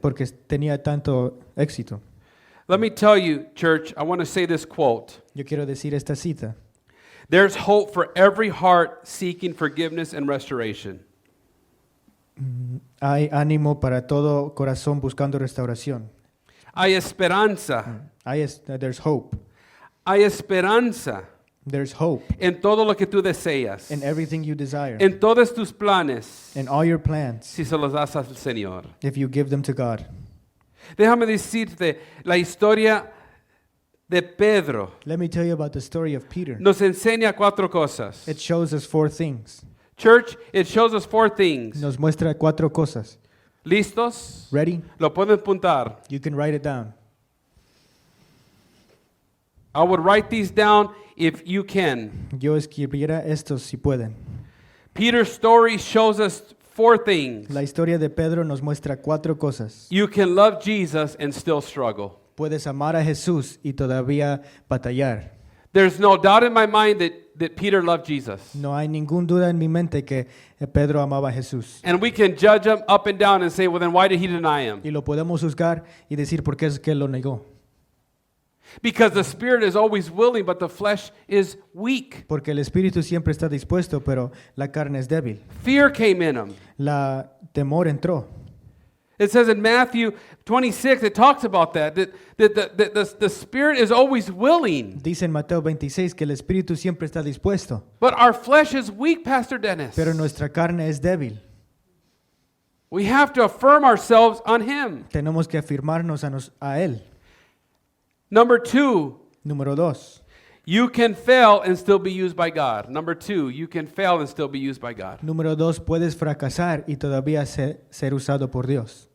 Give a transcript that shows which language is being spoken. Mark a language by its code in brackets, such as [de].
[es] porque tenía tanto éxito. [en] Let me tell you, church, I want to say this quote. [es] Yo quiero decir esta cita. [en] There's hope for every heart seeking forgiveness and restoration. [es] Hay ánimo para todo corazón buscando restauración. Hay esperanza. [en] There's hope. [es] Hay esperanza [en] There's hope [es] en todo lo que tú deseas, [en] in everything you desire, [es] en todos tus planes, [en] in all your plans, [es] si se los das al Señor. [en] if you give them to God. [es] Déjame decirte la historia de Pedro. [en] Let me tell you about the story of Peter. [es] Nos enseña cuatro cosas. [en] It shows us 4 things. Church, it shows us 4 things. [es] Nos muestra 4 cosas. ¿Listos? [en] Ready? [es] Lo pueden apuntar. [en] You can write it down. I would write these down if you can. [es] Yo escribiera estos si pueden. [en] Peter's story shows us 4 things. [es] La historia de Pedro nos muestra 4 cosas. [en] You can love Jesus and still struggle. [es] Puedes amar a Jesús y todavía batallar. [en] There's no doubt in my mind that Peter loved Jesus. [es] No hay ninguna duda en mi mente que Pedro amaba a Jesús. [en] And we can judge him up and down and say, well, then why did he deny him? [es] Y lo podemos juzgar y decir por qué es que lo negó. [en] Because the spirit is always willing, but the flesh is weak. [es] Porque el espíritu siempre está dispuesto, pero la carne es débil. [en] Fear came in him. [es] La temor entró. [en] It says in Matthew 26, it talks about that the spirit is always willing. [es] Dice en Mateo 26 que el espíritu siempre está dispuesto, [en] But our flesh is weak, Pastor Dennis. [es] pero nuestra carne es débil. [en] We have to affirm ourselves on him. [es] Tenemos que afirmarnos a Él. [en] Number 2, [es] Número 2. [en] you can fail and still be used by God. Number 2, you can fail and still be used by God. [es] Número 2, puedes fracasar y todavía ser usado por Dios.